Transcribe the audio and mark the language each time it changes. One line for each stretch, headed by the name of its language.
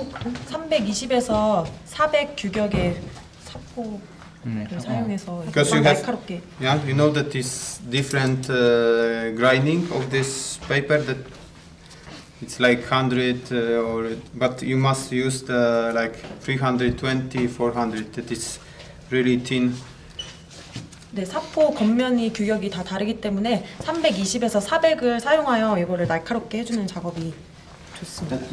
Korean: 320에서 400 규격의 사포를 사용해서
English: Because you have,
Korean: 날카롭게.
English: yeah, you know that is different grinding of this paper, that it's like 100 but you must use the like 320, 400, that is really thin.
Korean: 네, 사포 겉면이 규격이 다 다르기 때문에 320에서 400을 사용하여 이거를 날카롭게 해주는 작업이 좋습니다.